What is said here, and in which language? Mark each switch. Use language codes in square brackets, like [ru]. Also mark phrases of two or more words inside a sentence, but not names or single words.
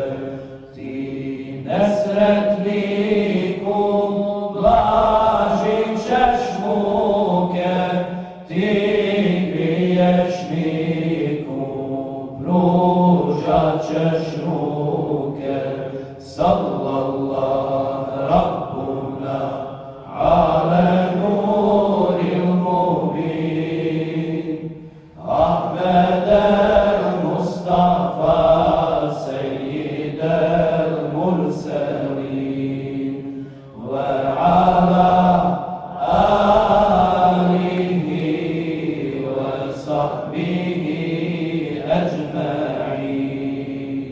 [bs] Ti nesretniku blažit ćeš muke, ti griješniku pružat ćeš ruke. [ar] صلى الله ربنا على نور المبين أحمد المصطفى سيد المرسلين وعلى آله وصحبه أجمعين.